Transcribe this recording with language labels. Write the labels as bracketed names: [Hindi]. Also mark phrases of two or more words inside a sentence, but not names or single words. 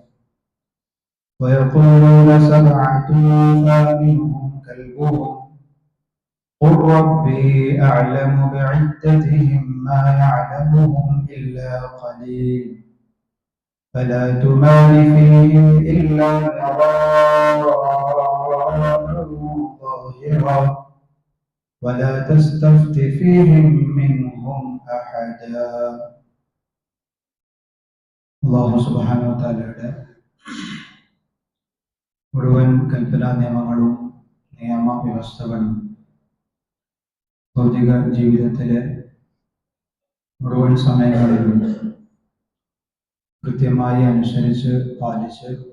[Arabic] ويقولون سبعة ثامنهم كلبهم قل ربي أعلم بعدتهم ما يعلمهم إلا قليل فلا تمار فيهم إلا مراء ظاهرا ولا تستفت فيهم منهم أحدا. [Malayalam] അല്ലാഹു സുബ്ഹാനഹു വ തആലയുടെ മുഴുവൻ കൽപ്പനാ നിയമങ്ങളും നിയമവ്യവസ്ഥകളും ഭൗതിക ജീവിതത്തിലെ മുഴുവൻ സമയങ്ങളിലും കൃത്യമായി അനുസരിച്ച് പാലിച്ച്